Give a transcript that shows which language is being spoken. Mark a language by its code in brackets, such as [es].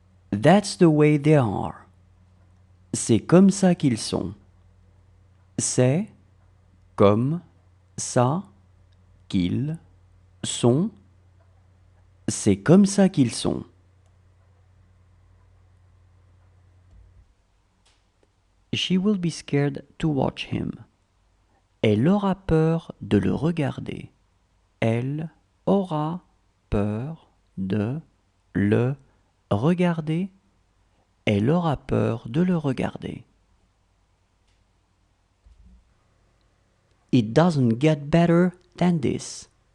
[en] That's the way they are. [fr] C'est comme ça qu'ils sont. C'est comme ça qu'ils sont. C'est comme ça qu'ils sont. [en] She will be scared to watch him. [fr] Elle aura peur de le regarder. Elle aura peur de le regarder. Elle aura peur de le regarder. [en] It doesn't get better than this.